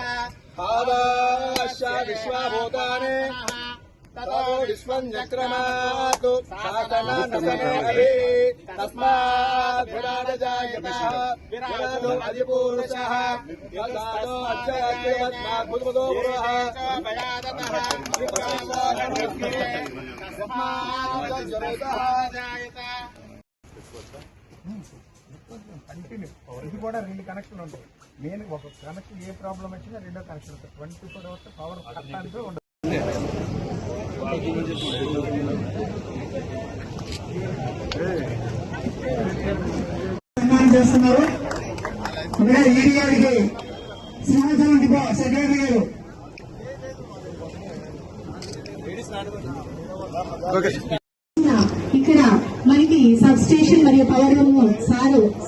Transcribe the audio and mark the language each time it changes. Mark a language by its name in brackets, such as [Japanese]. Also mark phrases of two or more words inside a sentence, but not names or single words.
[Sanskrit] भावाश्च विश्वभूतानि ततो विश्वं चक्रमातु शासनानसने अभि तस्मात् विराजजायतः विराजो अधिपुरुषः यदानो अक्षयत्नाद्भुतो पुरः भयादतः तस्मात् जगतः जायत [Telugu] కంటిన్యూ ఇది కూడా రెండు కనెక్షన్ ఉంటాయి. మెయిన్ ఒక కనెక్షన్ ఏ ప్రాబ్లం వచ్చినా రెండో కనెక్షన్ ఉంటుంది. 24 [English] hours power [Telugu] కట్టానికి ఉండదు. చేస్తున్నారు ఈడీ గారికి సింహాచలం డిపో సెక్రటరీ గారు ఇక్కడ మనకి [English] sub station [Telugu] మరియు [English] power room [Telugu] సారు